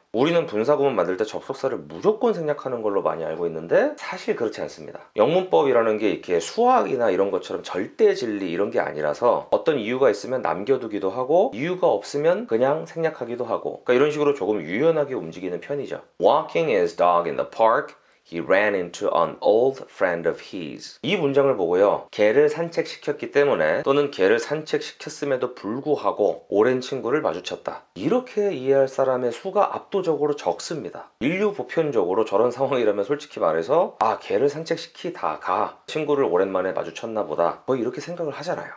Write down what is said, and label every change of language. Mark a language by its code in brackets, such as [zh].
[ko] 우리는 분사구문 만들 때 접속사를 무조건 생략하는 걸로 많이 알고 있는데 사실 그렇지 않습니다. 영문법이라는 게 이렇게 수학이나 이런 것처럼 절대 진리 이런 게 아니라서 어떤 이유가 있으면 남겨두기도 하고 이유가 없으면 그냥 생략하기도 하고, 그러니까 이런 식으로 조금 유연하게 움직이는 편이죠. [en] Walking his dog in the park, he ran into an old friend of his. [ko] 이 문장을 보고요, 개를 산책시켰기 때문에 또는 개를 산책시켰음에도 불구하고 오랜 친구를 마주쳤다. 이렇게 이해할 사람의 수가 압도적으로 적습니다. 인류 보편적으로 저런 상황이라면 솔직히 말해서 개를 산책시키다가 친구를 오랜만에 마주쳤나 보다, 거의 이렇게 생각을 하잖아요.